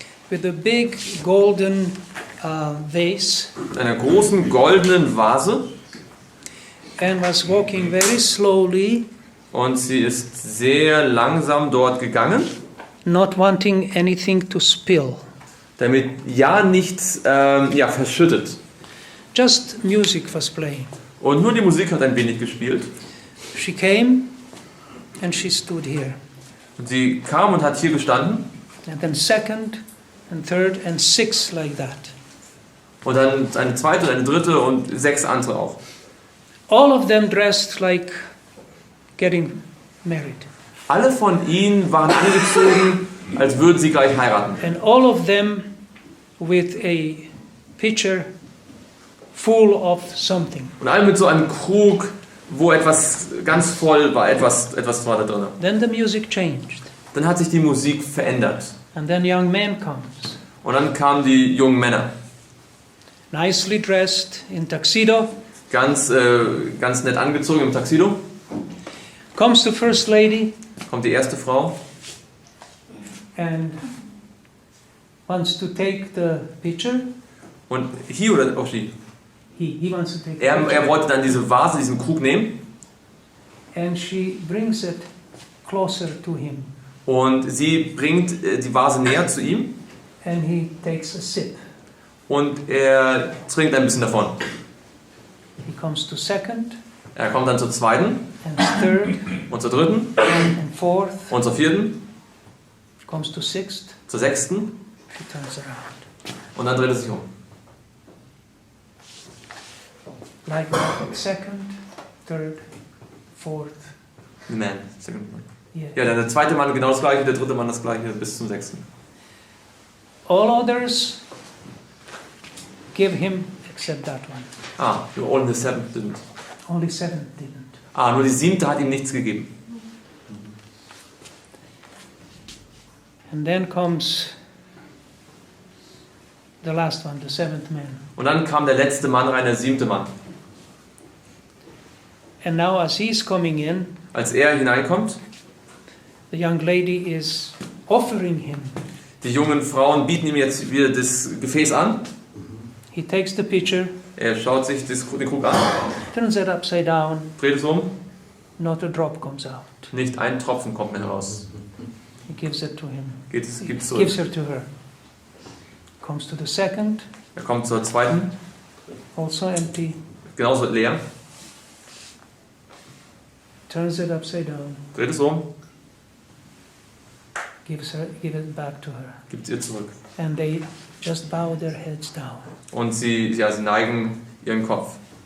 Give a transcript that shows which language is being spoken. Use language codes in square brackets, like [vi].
[en] with a big golden vase [de] mit einer großen goldenen Vase. [en] and was walking very slowly, [de] Und sie ist sehr langsam dort gegangen, [en] not wanting anything to spill. [de] damit ja nichts verschüttet. [en] Just music was playing. [de] Und nur die Musik hat ein wenig gespielt. [en] She came and she stood here. [de] Und sie kam und hat hier gestanden. [en] And then second and third and six like that. [de] Und dann eine zweite, eine dritte und 6 andere auch. [en] All of them dressed like getting married. [de] Alle von ihnen waren angezogen, als würden sie gleich heiraten. [en] And all of them with a pitcher full of something. [de] Und alle mit so einem Krug, wo etwas ganz voll war, etwas war da drin. [en] Then the music changed. [de] Dann hat sich die Musik verändert. [en] And then young man comes. [de] Und dann kamen die jungen Männer. [en] Nicely dressed in tuxedo. [de] Ganz nett angezogen im Tuxedo. [en] Comes the first lady [de] Kommt die erste Frau [en] and wants to take the pitcher. [de] und [en] he [de] oder auch sie? [en] He wants to take the [de] Er [en] pitcher. [de] wollte dann diese Vase, diesen Krug nehmen [en] And she brings it closer to him. [de] und sie bringt die Vase näher zu ihm [en] And he takes a sip. [de] und er trinkt ein bisschen davon. [en] He comes to second [de] Er kommt dann zur zweiten [en] and third [de] und zur dritten [en] and fourth. [de] und zur vierten, [en] Comes to sixth. [de] zur sechsten [en] She turns around. [de] und dann dreht er sich um. [en] Like that. Second, third, fourth. The man, second man. Yeah. [de] Ja, der zweite Mann genau das gleiche, der dritte Mann das gleiche bis zum sechsten. [en] All others give him except that one. Only the seventh didn't. Only seven didn't. [de] Nur die siebte hat ihm nichts gegeben. [en] And then comes the last one, the seventh man. [de] Und dann kam der letzte Mann rein, der siebte Mann. [en] And now as he's coming in, [de] Als er hineinkommt, [en] the young lady is offering him. [de] die jungen Frauen bieten ihm jetzt wieder das Gefäß an. [en] He takes the pitcher, [de] Er schaut sich den Krug an, [en] turns it upside down, [de] dreht es um. [en] not a drop comes out. [de] Nicht ein Tropfen kommt mehr heraus. [en] He gives it to him. [de] Gibt es [en] Gives [de] zurück. [en] her to her. Comes to the second, [de] Er kommt zur zweiten, [en] also empty, [de] genauso leer, [en] turns it upside down, [de] dreht es um, [en] give it back to her. [de] gibt es ihr zurück. [en] And they just bow their heads down. [de] Und sie neigen ihren Kopf.